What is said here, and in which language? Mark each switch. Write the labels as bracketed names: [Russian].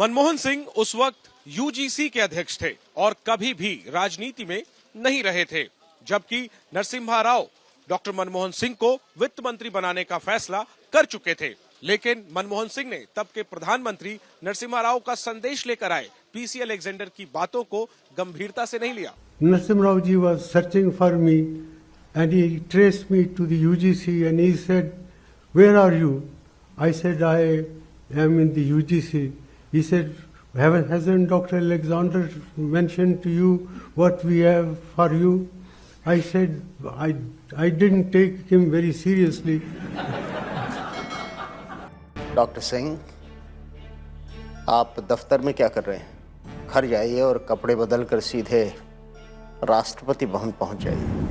[Hindi] मनमोहन सिंह उस वक्त यूजीसी के अध्यक्ष थे और कभी भी राजनीति में नहीं रहे थे, जबकि नरसिम्हा राव डॉक्टर मनमोहन सिंह को वित्त मंत्री बनाने का फैसला कर चुके थे। लेकिन मनमोहन सिंह ने तब के प्रधानमंत्री नरसिम्हा राव का संदेश लेकर आए पीसी अलेक्जेंडर की बातों को गंभीरता से नहीं लिया। [English] Narasimha Rao ji was searching for me and he traced me to the UGC and he said, where are you? I said, I am in the UGC. He said, hasn't Dr. Alexander mentioned to you what we have for you? I said, I didn't take him very seriously. [Hindi] Doctor Singh, आप दफ्तर में क्या कर रहे हैं? घर जाइए और कपड़े बदल कर सीधे राष्ट्रपति भवन पहुंच जाइए।